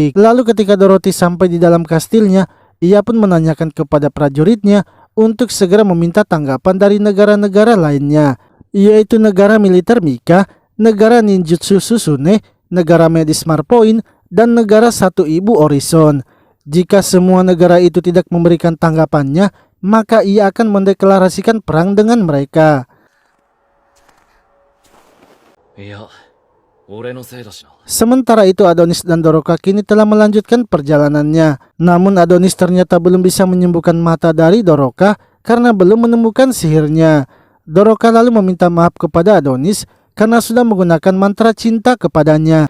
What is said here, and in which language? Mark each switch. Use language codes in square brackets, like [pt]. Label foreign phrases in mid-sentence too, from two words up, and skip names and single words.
[id] Lalu ketika Dorothy sampai di dalam kastilnya, ia pun menanyakan kepada prajuritnya untuk segera meminta tanggapan dari negara-negara lainnya, yaitu negara militer Mika, negara ninjutsu Susune, negara medis Marpoin, dan negara Satu Ibu Orison. Jika semua negara itu tidak memberikan tanggapannya, maka ia akan mendeklarasikan perang dengan mereka. [ja] いや、俺のせいだしな。 [id] Sementara itu Adonis dan Doroka kini telah melanjutkan perjalanannya. Namun Adonis ternyata belum bisa menyembuhkan mata dari Doroka karena belum menemukan sihirnya. Doroka lalu meminta maaf kepada Adonis karena sudah menggunakan mantra cinta kepadanya.